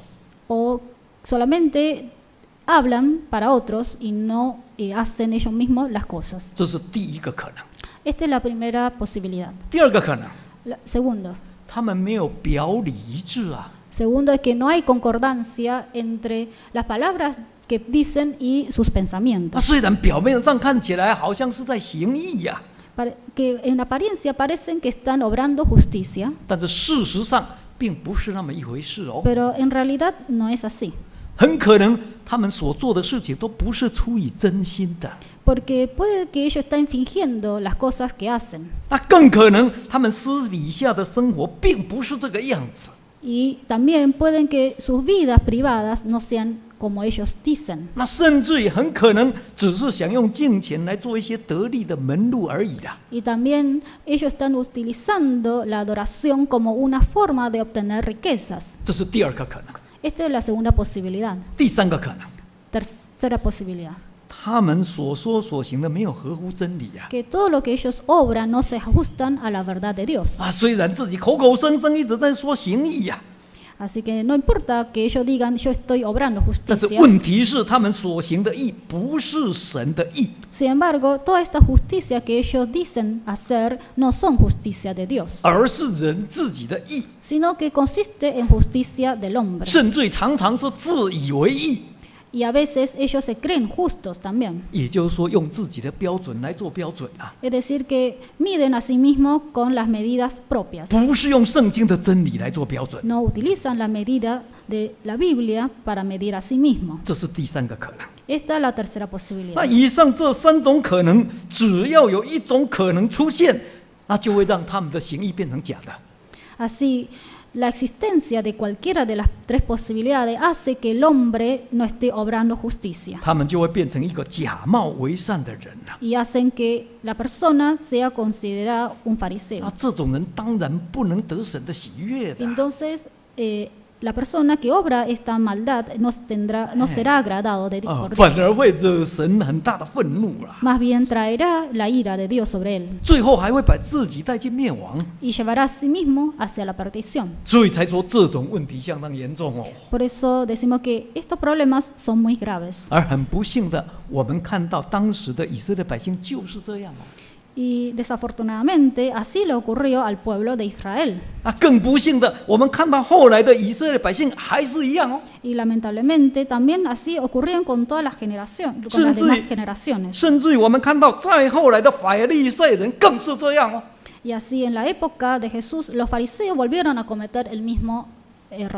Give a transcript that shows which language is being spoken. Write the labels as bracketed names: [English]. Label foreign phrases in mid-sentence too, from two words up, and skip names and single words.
[Spanish] O solamente hablan para otros y no hacen ellos mismos las cosas. [Chinese] 这是第一个可能。 [Spanish] Esta es la primera posibilidad. [Chinese] 第二个可能， [Spanish] Segundo, [Chinese] 他们没有表里一致啊。 [Spanish] segundo es que no hay concordancia entre las palabras que dicen y sus [Chinese] 那 [Spanish] pensamientos. [Chinese] 虽然表面上看起来好像是在行义呀、 [Spanish] Que en apariencia parecen que están obrando justicia, [Chinese] 但是事实上并不是那么一回事哦。 [Spanish] pero en realidad no es así. [Chinese] 很可能他们所做的事情都不是出于真心的， [Spanish] Porque puede que ellos estén fingiendo las cosas que hacen. [Chinese] 那更可能他们私底下的生活并不是这个样子。 [Spanish] Y también pueden que sus vidas privadas no sean como ellos dicen. [Chinese] 那甚至也很可能只是想用金钱来做一些得利的门路而已啦。 [Spanish] Y también ellos están utilizando la adoración como una forma de obtener riquezas. [Chinese] 这是第二个可能。 [Spanish] Esta es la segunda posibilidad. [Chinese] 第三个可能， [Spanish] Tercera posibilidad. [Chinese] 他们所说所行的没有合乎真理呀、 [Spanish] Que todo lo que ellos obran no se ajustan a la verdad de Dios. [Chinese] 虽然自己口口声声一直在说行义呀、 [Spanish] Así que no importa que ellos digan yo estoy obrando [Chinese] 但是 [Spanish] justicia. [Chinese] 问题是他们所行的义不是神的义。 [Spanish] Sin embargo, toda esta justicia que ellos dicen hacer no son justicia de Dios, [Chinese] 而是人自己的义， [Spanish] sino que consiste en justicia del hombre. [Chinese] 甚至于常常是自以为义。 [Spanish] Y a veces ellos se creen justos también. [Chinese] 也就是说，用自己的标准来做标准啊， [Spanish] Es decir, que miden a sí mismos con las medidas propias. [Chinese] 不是用圣经的真理来做标准。 [Spanish] No utilizan la medida de la Biblia para medir a sí mismos. [Chinese] 这是第三个可能。 [Spanish] Esta es la tercera [Chinese] 那 [Spanish] posibilidad. [Chinese] 以上这三种可能，只要有一种可能出现，那就会让他们的行义变成假的。 [Spanish] Así, la existencia de cualquiera de las tres posibilidades hace que el hombre no esté obrando justicia [Chinese] 他们就会变成一个假冒为善的人了。 [Spanish] y hacen que la persona sea considerada un fariseo. [Chinese] 那这种人当然不能得神的喜悦的。 [Spanish] Entonces, la persona que obra esta maldad no será agradado de por [Chinese] 反 [Spanish] Dios. [Chinese] 而会惹神很大的愤怒了， [Spanish] Más bien traerá la ira de Dios sobre él [Chinese] 最后还会把自己带进灭亡。 [Spanish] y llevará a sí mismo hacia la perdición. [Chinese] 所以才说这种问题相当严重哦。 [Spanish] Por eso decimos que estos problemas son muy graves. [Chinese] 而很不幸的，我们看到当时的以色列百姓就是这样哦。 [Spanish] Y desafortunadamente así le ocurrió al pueblo de Israel. [Chinese] 更不幸的，我们看到后来的以色列百姓还是一样哦。 [Spanish] Y lamentablemente también así ocurrían con todas las generaciones, con las demás generaciones. [Chinese] 甚至于我们看到再后来的法利赛人更是这样哦。 [Spanish] Y así en la época de Jesús los fariseos volvieron a cometer el mismo error.